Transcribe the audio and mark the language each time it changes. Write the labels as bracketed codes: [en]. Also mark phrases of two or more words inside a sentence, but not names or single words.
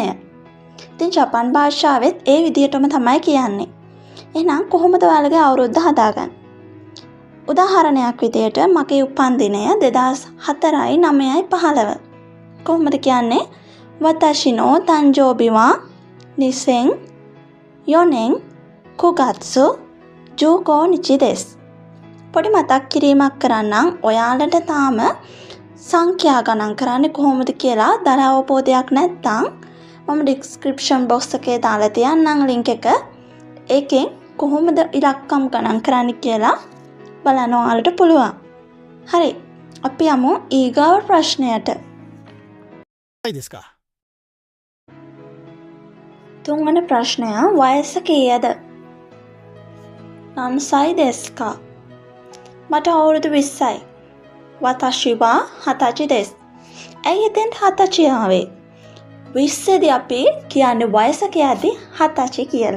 [si] ඉතින් ජපන් භාෂාවෙත් ඒ විදිහටම තමයි කියන්නේ. එහෙනම් කොහොමද ඔයාලගේ අවුරුද්ද හදාගන්නේ? උදාහරණයක් විදියට මගේ උපන් දිනය 2004/9/15. [ja] කොහොමද කියන්නේ? 私の誕生日は 2004 年9月15日です. [si] පොඩි මතක් කිරීමක් කරන්නම්. ඔයාලට තාම සංඛ්‍යා ගණන් කරන්නේ කොහොමද කියලා දර අවබෝධයක් නැත්නම් මම [en] description box [si] එකේ දාලා තියන්නම් ලින්ක් එක. ඒකෙන් කොහොමද ඉලක්කම් ගණන් කරන්නේ කියලා බලන්න ඔයාලට පුළුවන්. හරි. අපි යමු ඊගාව ප්‍රශ්නයට. [ja] はいですか？ [si] තුන්වන ප්‍රශ්නය වයස කීයද? [ja] 何歳ですか. [si] මට අවුරුදු 20යි. [ja] 私ははたちです. [si] ඇයි එතෙන්ට හතචි ආවේ? 20 දී අපි කියන්නේ වයස කියද්දි හතචි කියලා.